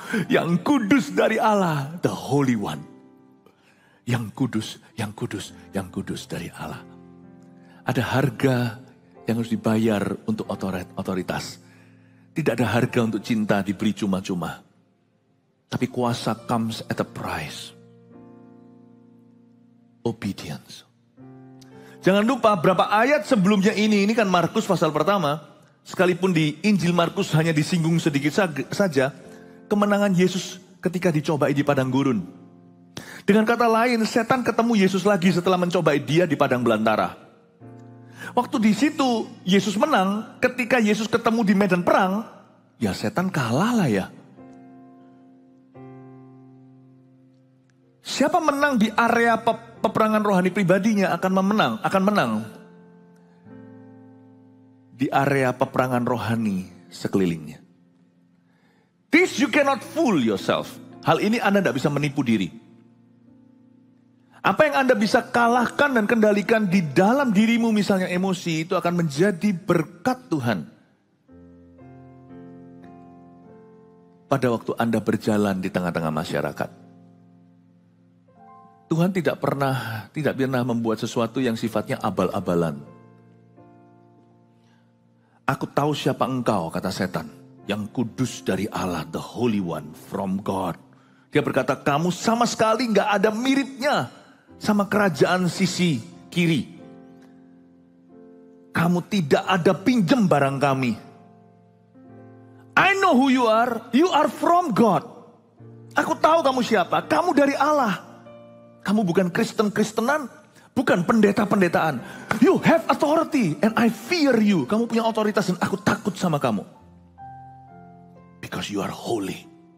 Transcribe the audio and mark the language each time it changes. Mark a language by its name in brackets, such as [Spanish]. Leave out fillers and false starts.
[Indonesian] Yang kudus dari Allah. [English] The Holy One. [Indonesian] Yang kudus, yang kudus, yang kudus dari Allah. Ada harga yang harus dibayar untuk otoritas. Tidak ada harga untuk cinta diberi cuma-cuma. Tapi kuasa [English] comes at a price. Obedience. [Indonesian] Jangan lupa berapa ayat sebelumnya ini kan Markus pasal pertama. Sekalipun di Injil Markus hanya disinggung sedikit saja. Kemenangan Yesus ketika dicobai di padang gurun. Dengan kata lain, setan ketemu Yesus lagi setelah mencobai dia di padang belantara. Waktu di situ Yesus menang, ketika Yesus ketemu di medan perang, ya setan kalah lah ya. Siapa menang di area peperangan rohani pribadinya akan menang. Di area peperangan rohani sekelilingnya. [English] This you cannot fool yourself. [Indonesian] Hal ini Anda tidak bisa menipu diri. Apa yang Anda bisa kalahkan dan kendalikan di dalam dirimu, misalnya emosi, itu akan menjadi berkat Tuhan. Pada waktu Anda berjalan di tengah-tengah masyarakat. Tuhan tidak pernah membuat sesuatu yang sifatnya abal-abalan. Aku tahu siapa engkau, kata setan. Yang kudus dari Allah, [English] the Holy One from God. [Indonesian] Dia berkata, kamu sama sekali gak ada miripnya sama kerajaan sisi kiri. Kamu tidak ada pinjem barang kami. [English] I know who you are from God. [Indonesian] Aku tahu kamu siapa, kamu dari Allah. Kamu bukan Kristen-Kristenan, bukan pendeta-pendetaan. [English] You have authority and I fear you. [Indonesian] Kamu punya otoritas dan aku takut sama kamu. [English] Because you are holy.